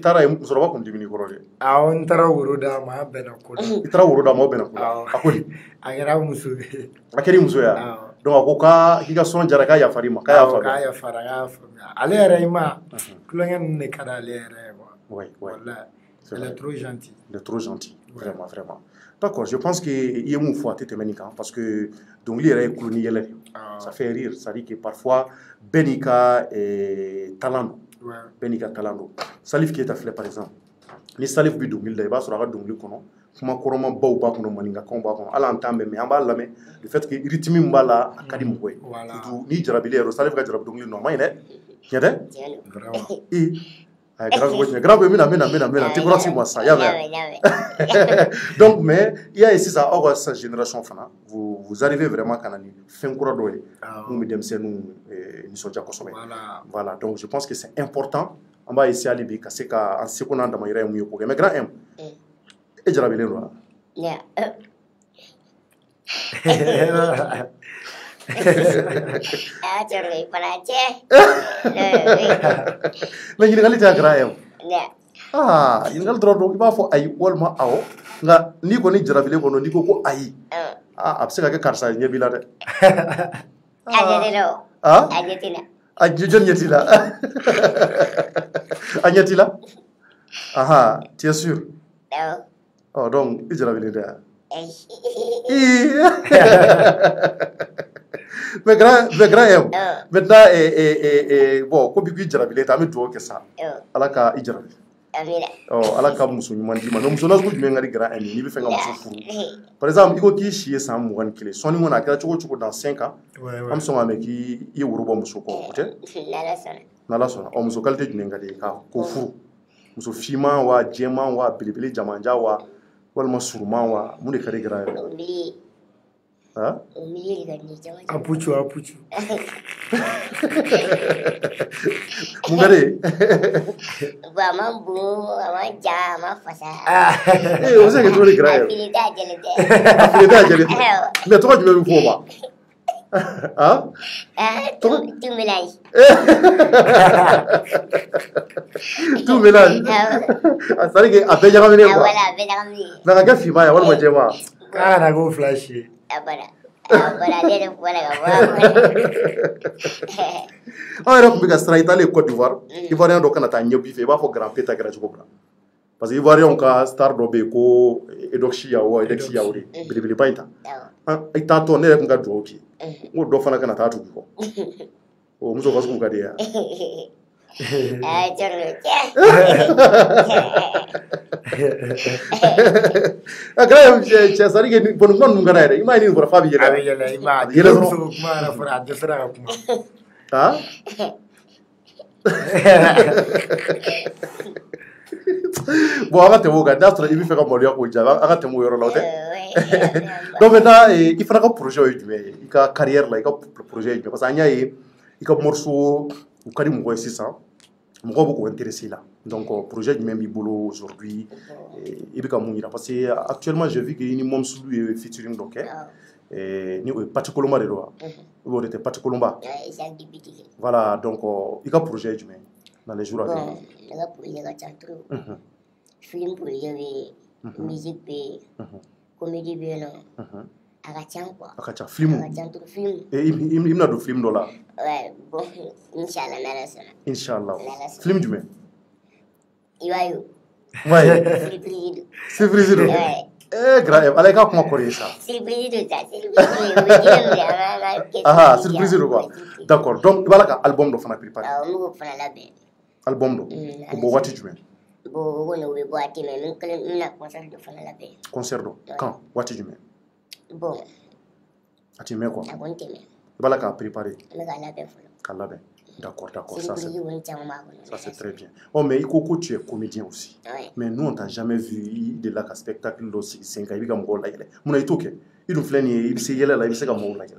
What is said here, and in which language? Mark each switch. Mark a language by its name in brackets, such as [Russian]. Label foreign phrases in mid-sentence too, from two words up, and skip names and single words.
[Bambara] taara ye musokɔrɔba kun dimini kɔrɔ de awɔ n taara woro d'a ma an bɛnna ko la i taara woro d'a ma aw bɛnna ko la a ko di a kɛra muso ye a kɛra i muso ye donc a ko k'i ka sɔn jara k'a yafara i ma k'a yafara k'a faamuya ale yɛrɛ i ma kulonkɛ ninnu de ka di ale yɛrɛ ye quoi wallahi [French] elle est trop gentille vraiment d'accord je pense que [Bambara] i ye mun fɔ a tɛ tɛmɛ nin kan [French] parce que [Bambara] dɔnkili yɛrɛ ye kulo ni yɛlɛ de [French] ça fait rire c'est à dire que parfois [Bambara] bɛɛ n'i ka talent don bɛɛ n'i ka talent don Salif Keita filɛ [French] par exemple [Bambara] ni Salif bɛ dɔnkili la i b'a sɔrɔ a ka dɔnkili kɔnɔ kuma kɔrɔmabaw b'a kɔnɔ maninkakanw b'a kɔnɔ hali an t'an bɛn mais an b'a lamɛn [French] le fait que [Bambara] rythme min b'a la a ka di mɔgɔ ye surtout ni jarabili yɛrɛ Salif ka jarabi dɔnkili non a ma ɲi dɛ tiɲɛ tɛ grave mina ti kɔrɔsi [French] moi ça donc mais il y a ici ça [Bambara] aw sa génération fana [French] vous arrivez vraiment [Bambara] kana ni fɛn kura dɔ ye mun bɛ denmisɛnninw nisɔndiya kosɛbɛ [French] voilà donc je pense que c'est important [Bambara] an b'a essayer hali bi ka se ka an seko n'an damayira ye mun ye ko kɛ mais grand M e jarabilen don wa mais ɲininkali tɛ grand M ɲininkali dɔrɔn i b'a fɔ ayi walima awɔ nka n'i kɔni jarabilen kɔnɔ n'i ko ko ayi a bɛ se ka kɛ karisa ɲɛ b'i la dɛ a jɔn ɲɛ t'i la a ɲɛ t'i la [French] tu es sûr donc [Bambara] i jarabilen tɛ mais grand M [French] maintenant bon [Bambara] ko bi k'i jarabilen tɛ an bɛ dugawu kɛ sa ala ka i jarabi ala ka muso ɲuman d'i ma mais muso nasugu jumɛn ka di grand M n'i bɛ fɛ ka muso furu [French] par exemple [Bambara] i ko k'i si ye san 21 sɔnni kɔni a kɛra cogo o cogo [French] dans 5 ans [Bambara] an bɛ sɔn k'a mɛn k'i ye woro bɔ muso kɔ o tɛ n'ala sɔnna muso qualité jumɛn ka di ye k'o furu muso finman wa jɛman wa belebele jamanja wa walima suruman wa mun de ka di grand M apuchu mun ka di a ma bon a ma ja a ma fasa o bɛ se ka kɛ cogo di grand M a fili t'a jɛlen tɛ mais tɔgɔ jumɛn bɛ fɔ o ma [French] tout mélange tout mélange c'est à dire que [Bambara] a bɛɛ ɲagaminen [French] quoi [Bambara] voilà a bɛɛ ɲagaminen mais a ka kɛ finman ye walima jɛman k'a kana k'o fila si ye ale yɛrɛ bɔra ka bɔ an yɛrɛ tun bɛ ka siran i taalen Côte d'Ivoire Ivoirien dɔ kana taa ɲɛ b'i fɛ i b'a fɔ grand P ta kɛra cogo min na [French] parce que [Bambara] Ivoirien ka star dɔ bɛ yen ko Edoxi Yaouré belebeleba in ta i taatɔ ne yɛrɛ tun ka dugawu k'i ye n ko dɔ fana kana taa tugu kɔ o muso ka sugu ka di yan grand cɛ [French] c'est à dire que [Bambara] bɔn kuma ninnu ka d'a yɛrɛ i m'a ye ni nin fɔra f'a bɛ yɛlɛ a bɛ yɛlɛ i m'a ye muso ko kuma yɛrɛ fɔra a dɛsɛra ka kuma bon an ka tɛmɛ o kan n'a sɔrɔ i bɛ fɛ ka maloya k'o jaabi an ka tɛmɛ o yɔrɔ la o tɛ [French] donc maintenant [Bambara] i fana ka projet ye jumɛn ye i ka carrière la i ka projet ye jumɛn [French] parce que [Bambara] an y'a ye i ka morceau u ka di mɔgɔ ye sisan mɔgɔw bɛ k'o intéressé la donc projet jumɛn b'i bolo aujourd'hui i bɛ ka mun yira [French] parce que actuellement j'ai vu que [Bambara] i ni Momsulu ye featuring dɔ kɛ ni o ye Pati Kolonba de don wa [French] ou bien [Bambara] o de tɛ Pati Kolonba voilà donc i ka projet ye jumɛn [French] dans les jours à venir [Bambara] ne ka projet ka ca trop film projet bɛ yen musique bɛ yen comédie bɛ yen nɔ a ka ca quoi a ka ca film a ka ca trop film i bɛna don film dɔ la [French] ouais bon [Bambara] inchallah n'ala sɔnna inchallah film jumɛn i b'a ye [French] ouais [Bambara] surprise don grand M ala ka kuma kɔrɔ ça [French] surprise de ça surprise de quoi d'accord donc [Bambara] i b'a la ka album dɔ fana préparé mugu fana labɛn album dɔ o bɔ waati jumɛn bon o kɔni o bɛ bɔ waati min n bɛna concert dɔ fana labɛn concert dɔ quand waati jumɛn bon a ti mɛn quoi a kɔni tɛ mɛn i b'a la k'a préparé n bɛ k'a labɛn fɔlɔ k'a labɛn [French] d'accord ça c'est très bien oh mais il faut que tu es comédien aussi mais nous on t'a jamais vu de la spectacle [Bambara] dɔ sigi sen kan i bɛ ka mɔgɔw layɛlɛ mun na i t'o kɛ i dun filɛ nin ye i bɛ se yɛlɛ la i bɛ se ka mɔgɔw layɛlɛ